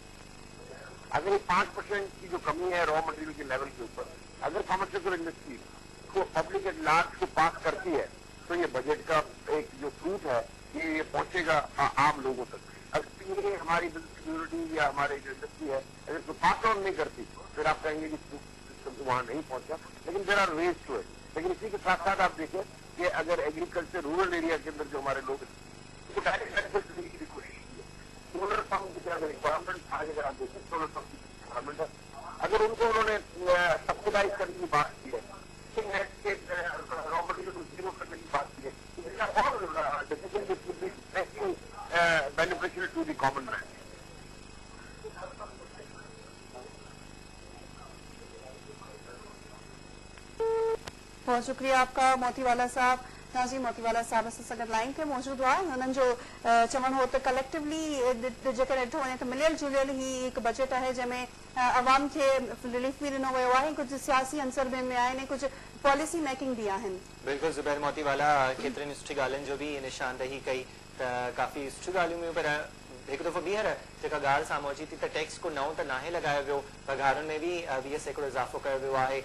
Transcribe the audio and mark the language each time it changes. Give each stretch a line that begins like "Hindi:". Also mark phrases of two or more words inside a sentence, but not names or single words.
Urdu: اگر یہ 5% کی جو کمی ہے
English: raw material
Urdu: کے لیول کے اوپر, اگر
English: pharmaceutical industry
Urdu: کو
English: public at large
Urdu: کو پاس کرتی ہے تو یہ بجٹ کا ایک جو فروٹ ہے یہ پہنچے گا عام لوگوں تک. اگر یہ ہماری کمیونٹی یا ہماری جو انڈسٹری ہے اگر اس کو
English: pass on
Urdu: نہیں کرتی پھر آپ کہیں گے کہ وہاں نہیں پہنچا.
English: But there are ways to it.
Urdu: لیکن اسی کے ساتھ ساتھ آپ دیکھیں کہ اگر
English: agriculture rural area
Urdu: کے اندر جو ہمارے لوگ کو
English: direct benefit
Urdu: دینے کی کوشش کی ہے.
English: solar pump
Urdu: کی طرح ریکوائرمنٹ آج اگر آپ دیکھیں
English: solar pump
Urdu: کی ریکوائرمنٹ ہے, اگر ان کو انہوں نے سبسڈائز کرنے کی بات کی ہے,
English: raw material
Urdu: کو زیرو کرنے کی بات کی ہے, اور
English: decision beneficial to the common man.
Urdu: بہت شکریہ آپ کا موتی والا صاحب. ناظرین, موتی والا صاحب اگر لائن پہ موجود ہوا انہوں جو چمن ہو تو کلیکٹیولی
Sindhi: जेके ॾिठो वञे त मिलियल जुलियल ही हिकु बजट आहे जंहिंमें अवाम खे रिलीफ बि ॾिनो वियो आहे, कुझु सियासी अंसर बि में आहिनि, कुझु
English: policy making
Sindhi: बि आहिनि. बिल्कुलु ज़ुबैर मोती वाला केतिरनि सुठी ॻाल्हियुनि जो बि निशानदही कई त काफ़ी सुठियूं ॻाल्हियूं हुयूं, पर हिकु दफ़ो ॿीहर जेका ॻाल्हि साम्हूं अची थी त टैक्स को नओं त नाहे लॻायो वियो, पघारुनि में बि 20% इज़ाफ़ो कयो वियो आहे.